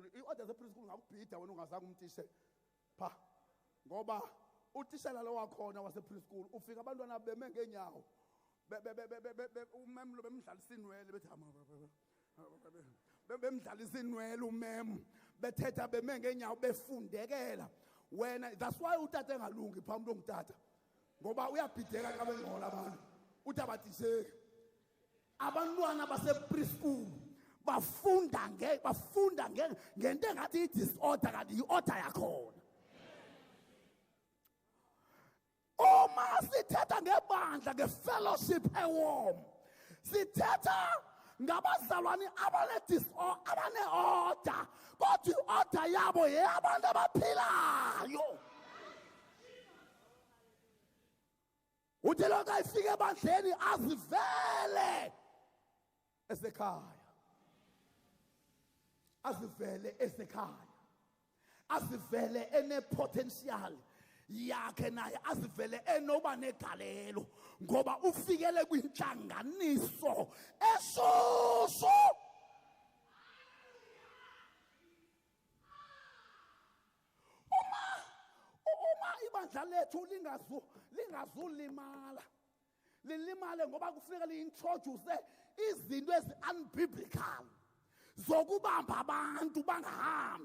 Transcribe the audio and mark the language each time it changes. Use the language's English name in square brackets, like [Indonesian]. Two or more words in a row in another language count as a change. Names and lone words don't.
[Xhosa] I-order yase-preschool ngakubhida wena ungazange umtishe pha ngoba utishela lo wakhona wase-preschool ufika abantwana beme ngeenyawo umem lo bemdlalisa inwele bethi bemdlalisa inwele umem bethetha beme ngeenyawo befundekela wena. That's why utata engalungi pha umuntu ongutata ngoba uyabhideka xa bengcola abantu uthi abatisheki. Abantwana base-preschool bafunda ngento engathi i-disorder kanti yi-order yakhona. Uma sithetha ngebandla nge-fellowship ewarm sithetha ngabazalwane abane-order kodwa i-order yabo yeyabantu abaphilayo. Uthi lokhu ayifike ebandleni azivele esekhaya azivele ene-potential yakhe naye azivele enoba negalelo ngoba ufikele kwintlanganiso eshushu. Uma ibandla lethu lingazulimala lilimale ngoba kufuneka li-introduce izinto ezi-unbiblical zokubamba abantu bangahambi.